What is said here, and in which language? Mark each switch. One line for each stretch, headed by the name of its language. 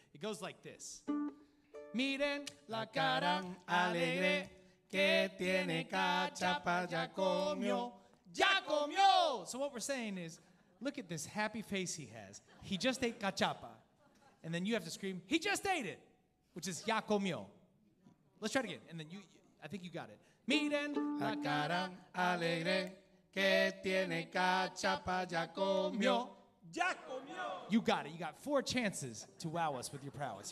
English: It goes like this.
Spanish: Miren la cara alegre que tiene cachapa, ya comió, ya comió.
English: So what we're saying is, look at this happy face he has. He just ate cachapa. And then you have to scream, he just ate it, which is
Spanish: ya comió.
English: Let's try it again. And then I think you got it.
Spanish: Miren la cara alegre que tiene cachapa, ya comió. Ya comió.
English: You got it. You got 4 chances to wow us with your prowess.